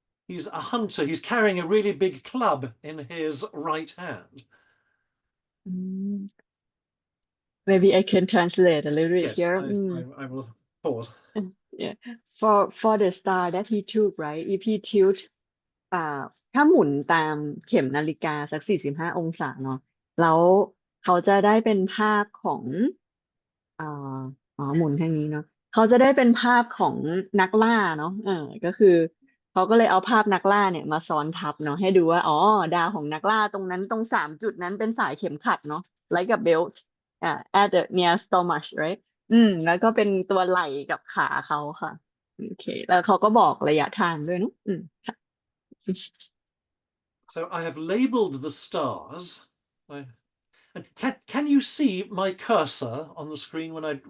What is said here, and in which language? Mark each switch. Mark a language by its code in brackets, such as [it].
[en] He's a hunter. He's carrying a really big club in his right hand. อืม maybe I can translate a little bit Yes, here I, I, I will pause. Yeah. For the star that he took, right? If he tilt [th] อ่าถ้าหมุนตามเข็มนาฬิกาสัก45 องศาเนาะแล้วเขาจะได้เป็นภาพของอ่าหมุนทางนี้เนาะเขาจะได้เป็นภาพของนักล่าเนาะก็คือ เขาก็เลยเอาภาพนักล่าเนี่ยมาซ้อนทับเนาะให้ดูว่าอ๋อดาวของนักล่าตรงนั้นตรง3 จุดนั้นเป็นสายเข็มขัดเนาะ [en] like a belt at the near stomach right [th] แล้วก็เป็นตัวไหล่กับขาเขาค่ะโอเคแล้วเขาก็บอกระยะทางด้วยเนอะค่ะ [en] So I have labeled the stars. And can you see my cursor on the screen when I